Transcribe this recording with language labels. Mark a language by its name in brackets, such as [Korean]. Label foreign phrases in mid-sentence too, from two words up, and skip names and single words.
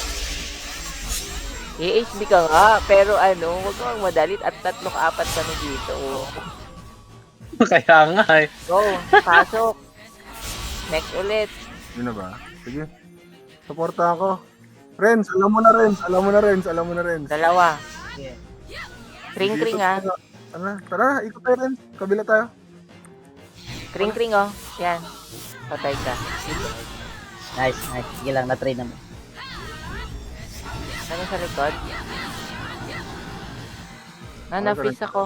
[Filipino] I-HB ka nga, pero ano, huwag ka magmadali at 3-4 kami dito. Kaya nga eh. Go, pasok. Next ulit. yun na ba? Sige. Suportahan ko. Renz, alam mo na Renz. Alam mo na Renz. Alam mo na Renz. Dalawa. Yeah. Kring-kring ah. Ano? Tara, ikot tayo Renz. Kabila tayo. Kring-kring oh. Yan. Patay ka. Nice. Sige lang, na-try naman. Ano sa likod? Na-freeze ako.